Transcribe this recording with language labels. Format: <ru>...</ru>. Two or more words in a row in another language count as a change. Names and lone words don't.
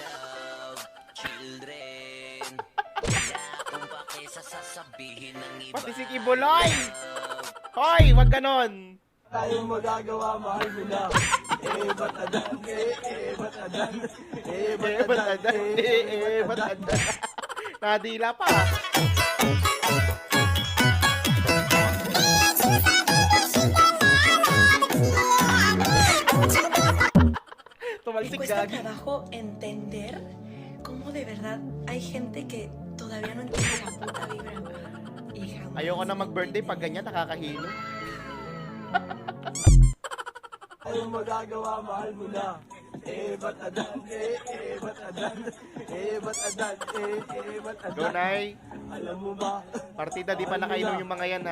<tl>Pati si Kibuloy. Hoy, wag ganon. Tayong magagawa, mahal mo na. Ba't adan? Ba't adan? Ba't adan? Ba't adan? Nadila pa.</tl> <es>Me</es> <tl>Tumalsik</tl> <es>cuesta</es> <tl>gagi.</tl> <es>trabajo entender cómo de verdad hay gente que todavía no entiende la puta vibra.</es> <tl>Hija, Ayoko na mag-birthday pag ganyan, nakakahilo. Anong magagawa, mahal mo na. Ba't adan, ba't adan, ba't adan, ba't adan. Go, Nay. Alam mo ba, Partida, di pa nakainom yung mga yan, ha?</tl>